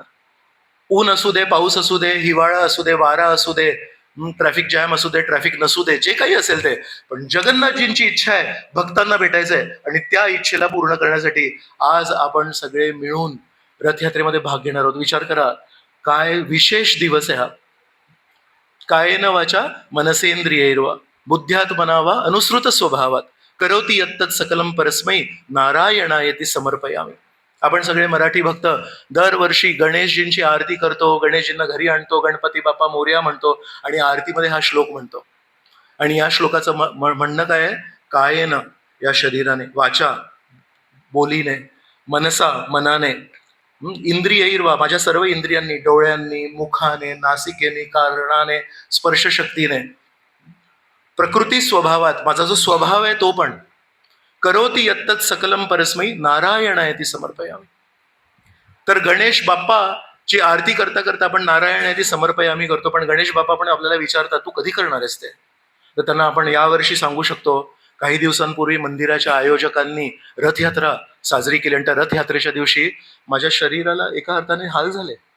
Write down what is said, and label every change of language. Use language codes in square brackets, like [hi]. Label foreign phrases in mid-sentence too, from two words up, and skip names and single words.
[mr] ऊन असू दे, पाऊस असू दे, हिवाळा असू दे, वारा असू दे, ट्रॅफिक जॅम असू दे, ट्रॅफिक नसू दे, जे काही असेल ते, पण जगन्नाथजींची इच्छा आहे, भक्तांना भेटायचं आहे, आणि त्या इच्छेला पूर्ण करण्यासाठी आज आपण सगळे मिळून रथयात्रेमध्ये भाग घेणार आहोत. विचार करा, काय विशेष दिवस आहे हा. [sa] कायेन वाचा मनसेंद्रियैर्वा बुद्ध्यात्मना अनुसृत स्वभावात करोति यत्तत् सकलम परस्मै नारायणायती समर्पयामी. [mr] आपण सगळे मराठी भक्त दरवर्षी गणेशजींची आरती करतो, गणेशजींना घरी आणतो, गणपती बाप्पा मोरया म्हणतो आणि आरतीमध्ये हा श्लोक म्हणतो. आणि या श्लोकाचं म्हणणं काय आहे? कायेन या शरीराने, वाचा बोलीने, मनसा मनाने, इंद्रियैर्वा माझ्या सर्व इंद्रियांनी, डोळ्यांनी, मुखाने, नासिकेने, कारणाने, स्पर्शशक्तीने, प्रकृती स्वभावात माझा जो स्वभाव आहे तो पण, [sa] करोति यत्तत् सकलम परस्मै नारायणायती समर्पयामी. [mr] तर गणेश बाप्पाची आरती करता करता आपण [sa] नारायणायती समर्पयामी [mr] करतो, पण गणेश बाप्पा पण आपल्याला विचारतात तू कधी करणार आहेस ते. तर त्यांना आपण यावर्षी सांगू शकतो, काही दिवसांपूर्वी मंदिराच्या आयोजकांनी रथयात्रा साजरी केली आणि त्या रथयात्रेच्या दिवशी माझ्या शरीराला एका अर्थाने हाल झाले.